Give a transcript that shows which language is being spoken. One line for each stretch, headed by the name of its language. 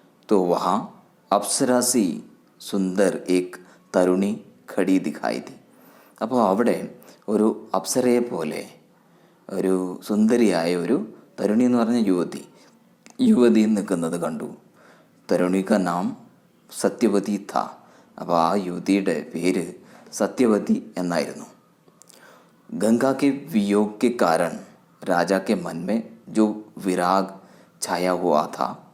Hindi: तो वहाँ अप्सरा सी सुंदर एक तरुणी खड़ी दिखाई दी.
Malayalam: അപ്പോൾ അവിടെ ഒരു അപ്സരയെ പോലെ ഒരു സുന്ദരിയായ ഒരു തരുണി എന്ന് പറഞ്ഞ യുവതി നിൽക്കുന്നത് കണ്ടു. തരുണിക നാം സത്യവതി ഥ. അപ്പോൾ ആ യുവതിയുടെ പേര് സത്യവതി എന്നായിരുന്നു.
Hindi: ഗംഗാ കെ വിयोग के कारण राजा के मन में जो विराग छाया हुआ था.